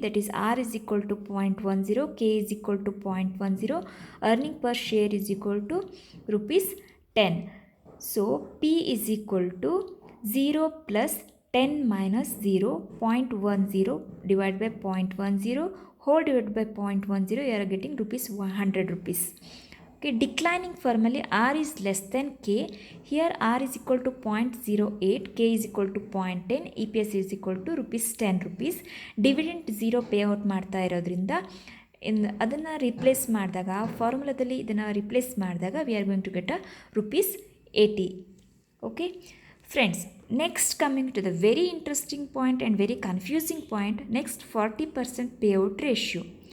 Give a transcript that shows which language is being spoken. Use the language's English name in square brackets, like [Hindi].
[English] That is R is equal to 0.10, K is equal to 0.10, earning per share is equal to ₹10. So P is equal to 0 plus 10 minus 0, 0.10 divide by 0.10 whole divide by 0.10, you are getting ₹100. Okay, declining formally R is less than K. Here R is equal to 0.08, K is equal to 0.10, EPS is equal to ₹10. [Kannada] Dividend 0 payout ಮಾಡ್ತಾ ಇರೋದ್ರಿಂದ ಅದನ್ನು replace ಮಾಡಿದಾಗ, ಫಾರ್ಮುಲಾದಲ್ಲಿ ಇದನ್ನು replace ಮಾಡಿದಾಗ [English] We are going to get ₹80. Okay friends, next coming to the very interesting point and very confusing point, next 40% payout ratio.